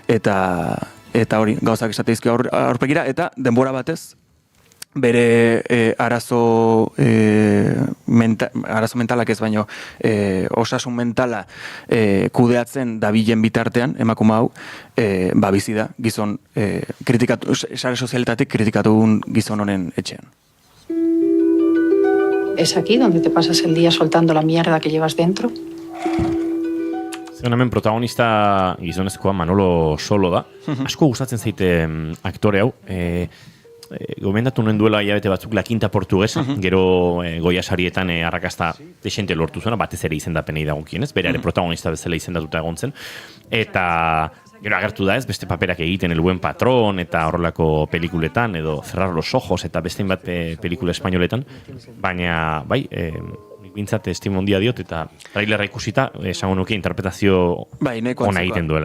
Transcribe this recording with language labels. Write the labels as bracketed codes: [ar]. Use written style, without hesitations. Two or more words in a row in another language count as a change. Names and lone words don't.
[eu] eta hori gauzak esateizki aurpegira eta denbora batez bere arazo mentalak ez baino osasun mentala kudeatzen dabilen bitartean emakume hau bizi da gizon kritikatu sare sozialetatik kritikatu gizon honen etxean. [es] ¿Es aquí donde te pasas el día soltando la mierda que llevas dentro? [eu] Hemen protagonista gizonezkoa Manolo Solo da. Asko gustatzen zaite aktore hau. Gomendatu nuen duela hilabete batzuk La Quinta Portuguesa, gero Goya sarietan arrakasta desente lortu zuena, batez ere izendapenei dagokienez, bere protagonista bezala izendatuta egon zen, eta Gero agertu da ez, beste paperak egiten El Buen Patrón eta horrelako pelikuletan, edo Cerrar los Ojos eta beste bat pelikula espainoletan, baina, bai, bintzat estimo handia diot, eta trailerra ikusita, esango nuke interpretazio ona egiten duela.